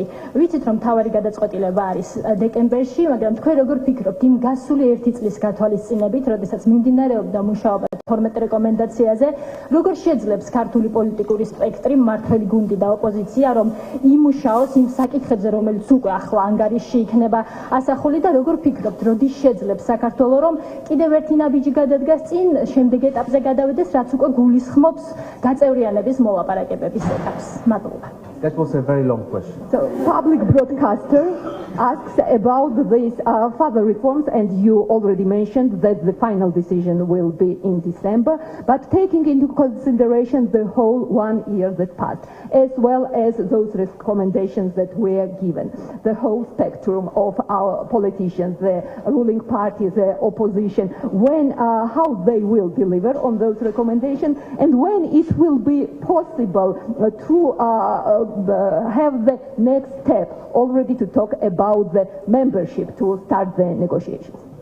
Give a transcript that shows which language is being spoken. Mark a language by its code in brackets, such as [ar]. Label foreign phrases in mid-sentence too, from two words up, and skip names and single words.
[ka] ვიცით, რომ მთავარი გადაწყვეტილება არის დეკემბერში, მაგრამ თქვენ როგორ ფიქრობთ იმ გასული 1 წლის გათვალისწინებით, როდესაც მიმდინარეობდა მუშაობა 12 რეკომენდაციაზე, როგორ შეძლებს ქართული პოლიტიკური სპექტრი, მმართველი გუნდი და ოპოზიცია, რომ იმუშაოს იმ საკითხებზე, რომელიც უკვე ახლა ანგარიშში იქნება ასახული და როგორ ფიქრობთ, როდის შეძლებს საქართველოს, რომ კიდევ ერთი ნაბიჯი გადადგას წინ, შემდეგ ეტაპზე გადავიდეს, რაც უკვე გულისხმობს გაწევრიანების მოლაპარაკებების ეტაპს. მადლობა. [en] That was a very long question. So, public broadcaster asks about these further reforms, and you already mentioned that the final decision will be in December, but taking into consideration the whole 1 year that passed, as well as those recommendations that were given, the whole spectrum of our politicians, the ruling party, the opposition, how they will deliver on those recommendations, and when it will be possible to have the next step already to talk about the membership to start the negotiations.